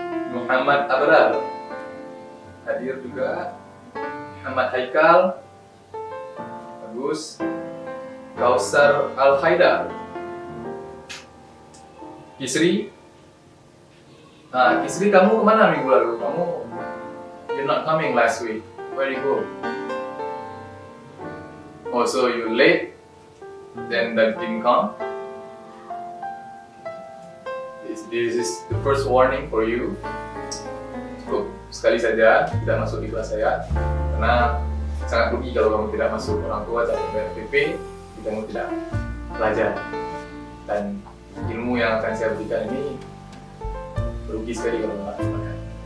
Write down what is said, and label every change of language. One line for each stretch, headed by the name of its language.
Indonesian: Muhammad Abrar. Hadir juga. Muhammad Haikal. Bagus. Kausar Al-Haidar. Kisri. Kisri, kamu kemana minggu lalu?
English: You're not coming last week. Where you go? Oh, so you late? Then that didn't come? This is the first warning for you.
Indonesian: Cukup sekali saja tidak masuk di kelas saya, karena sangat rugi kalau kamu tidak masuk. Orang tua atau PPP, kamu tidak belajar, dan ilmu yang akan saya berikan ini rugi sekali kalau nggak dipakai.